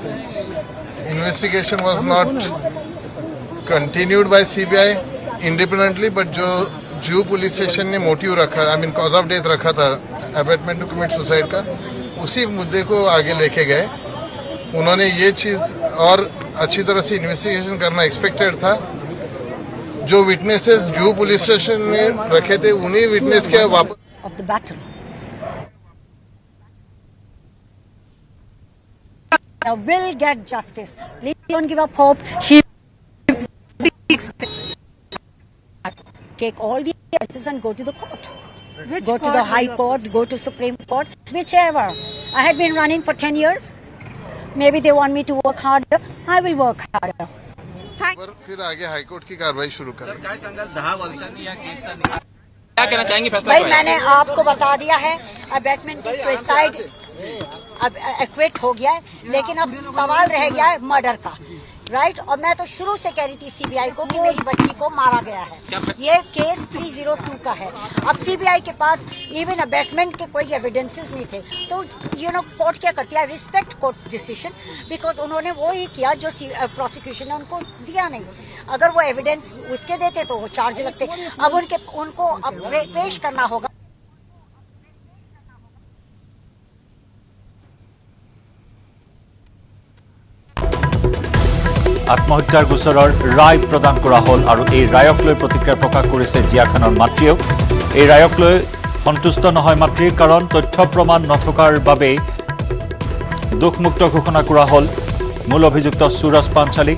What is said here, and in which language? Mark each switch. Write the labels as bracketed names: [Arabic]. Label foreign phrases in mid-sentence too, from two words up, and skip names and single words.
[English] investigation was not continued by CBI independently, but [Hindi] जो जू पुलिस स्टेशन ने मोटिव रखा, [English] cause of death [Hindi] रखा था [English] abetment to commit suicide [Hindi] का, उसी मुद्दे को आगे लेके गए. उन्होंने ये चीज़ और अच्छी तरह से इन्वेस्टिगेशन करना एक्सपेक्टेड था. जो विटनेसेस जू पुलिस स्टेशन में रखे थे, उन्हीं विटनेस के वापस [English] Of the battle. Will get justice. Please don't give up hope. She take all the cases and go to the court. Go to the High Court, go to Supreme Court, whichever. I have been running for 10 years. Maybe they want me to work harder. I will work harder. [Hindi] पर फिर आगे हाईकोर्ट की कार्रवाई शुरू करेंगे. क्या कहना चाहेंगे फैसला? भाई मैंने आपको बता दिया है, अबेटमेंट की सुसाइड अब एक्वेट हो गया है, लेकिन अब सवाल रह गया है मर्डर का, राइट. और मैं तो शुरू से कह रही थी सीबीआई को कि मेरी बच्ची को मारा गया है. ये केस 302 का है. अब सीबीआई के पास [English] even abetment [Hindi] के कोई एविडेंसेस नहीं थे, तो कोर्ट क्या करती है, [English] respect court's decision, because [Hindi] उन्होंने वो ही किया जो प्रोसिक्यूशन ने उनको दिया नहीं. अगर वो एविडेंस उसके देते तो वो चार्ज लगते. अब उनको अब पेश करना होगा. [Assamese] আত্মহত্যাৰ গোচৰৰ ৰায় প্ৰদান কৰা হ'ল আৰু এই ৰায়ক লৈ প্ৰতিক্ৰিয়া প্ৰকাশ কৰিছে জিয়া খানৰ মাতৃয়েও. এই ৰায়ক লৈ সন্তুষ্ট নহয় মাতৃ, কাৰণ তথ্য প্ৰমাণ নথকাৰ বাবে দোষমুক্ত ঘোষণা কৰা হ'ল মূল অভিযুক্ত সুৰজ পাঞ্চালীক.